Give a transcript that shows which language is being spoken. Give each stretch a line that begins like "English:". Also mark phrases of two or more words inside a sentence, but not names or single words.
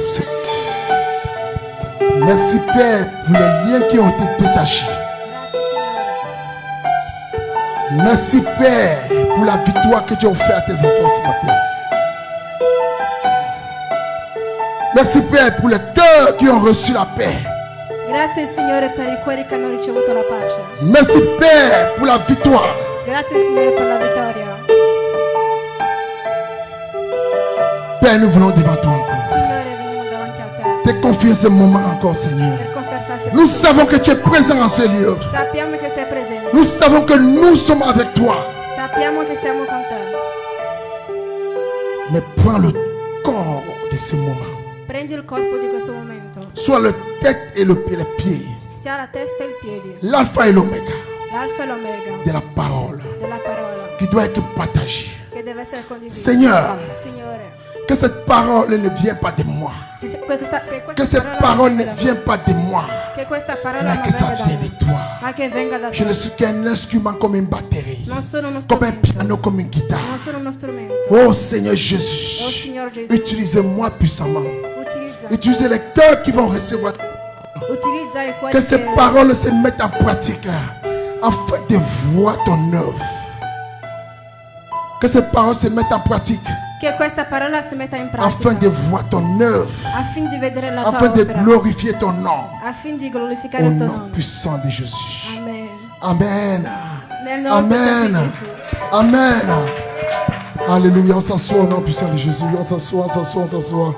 French: Merci Père pour les liens qui ont été détachés. Merci Père pour la victoire que tu as offerte à tes enfants ce matin. Merci Père pour les cœurs qui ont reçu la paix.
Italian: Grazie Signore per i cuori che hanno ricevuto la pace.
French: Merci Père pour la victoire.
Italian: Grazie Signore per la vittoria.
French: Père, nous venons devant toi encore.
Italian: Signore, veniamo davanti a te
French: Te confier ce moment encore, Seigneur.
Italian: per confessarsi.
French: Nous savons que tu es présent en ce lieu.
Italian: Sappiamo che sei presente.
French: Nous savons que nous sommes avec toi.
Italian: Sappiamo che siamo con te.
French: Mais prends le corps de ce moment.
Italian: Prendi il corpo di questo momento.
French: Soit la tête et les pieds.
Italian: Sia la testa e i piedi.
French: L'alpha et l'oméga
Italian: L'alfa e l'omega
French: de la parole
Italian: della parola
French: qui doit être partagée.
Italian: che deve essere condivisa.
French: Seigneur,
Italian: Signore,
French: que cette parole ne vienne pas de moi. Que cette parole ne vienne pas de moi.
Italian: che questa parola
French: Mais
Italian: non
French: que ça
Italian: venga da
French: vienne
Italian: me,
French: de toi.
Italian: ma che venga da
French: Je ne
Italian: te.
French: suis qu'un instrument comme une batterie.
Italian: Non sono uno
French: Comme un
Italian: strumento.
French: piano, comme une
Italian: Non
French: guitare.
Italian: sono uno strumento.
French: Oh Seigneur Oh Jésus.
Italian: Signore Gesù,
French: Utilisez-moi puissamment.
Italian: utilizza
French: Utilisez les cœurs qui vont recevoir.
Italian: Utilizza i cuori
French: Que ces
Italian: che-
French: paroles se mettent en pratique afin de voir ton œuvre. Que ces paroles se mettent en pratique
Italian: che questa parola si metta in
French: afin
Italian: pratica
French: de voir ton œuvre,
Italian: affin di vedere la tua
French: afin de
Italian: opera,
French: glorifier ton nom.
Italian: affin di glorificare
French: Au
Italian: il tuo
French: nom
Italian: nome.
French: puissant de Jésus. Amen. Amen.
Italian: Nel nome potente Amen. di Gesù.
French: Amen. Alléluia. On s'assoit au nom puissant de Jésus. On s'assoit, on s'assoit, on s'assoit.